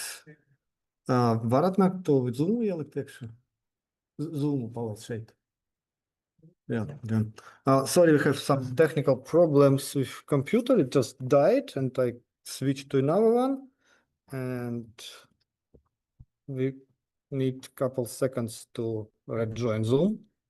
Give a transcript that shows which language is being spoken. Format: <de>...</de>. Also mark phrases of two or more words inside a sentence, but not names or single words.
<lv>Varat nākt to zoomu ielikt iekšā? Zoomu paliec šeit.</lv> <en>Yeah. Sorry, we have some technical problems with computer. It just died and I switched to another one. And we need a couple seconds to rejoin Zoom.</en>